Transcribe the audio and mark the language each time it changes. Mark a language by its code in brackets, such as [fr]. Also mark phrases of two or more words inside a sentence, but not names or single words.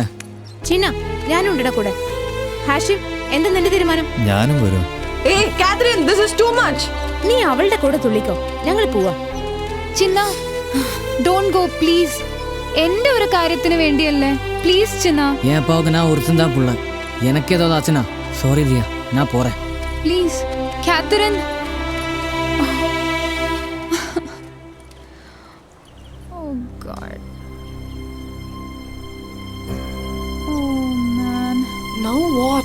[ml] ചിന്ന, ഞാനും ഉണ്ടിട കൂടെ. ഹാഷിം, എന്താ നിന്റെ തീരുമാനം? ഞാനും വരും. നീ അവളുടെ കൂടെ തുള്ളിക്കോ, ഞങ്ങൾ പോവാ. ചിന്ന, [en] don't go please. [ml] എന്റെ ഒരു കാര്യത്തിന് വേണ്ടിയല്ലേ, പ്ലീസ് ചിന്ന. [ta] என் அப்பாவுக்கு நான் ஒருத்தன் தான் புள்ள. எனக்கு ஏதாவது ஆச்சுன்னா சாரி தியா, நான் போறேன். [ml] പ്ലീസ് കാതറിൻ. [en] Oh God. Oh man. Now what?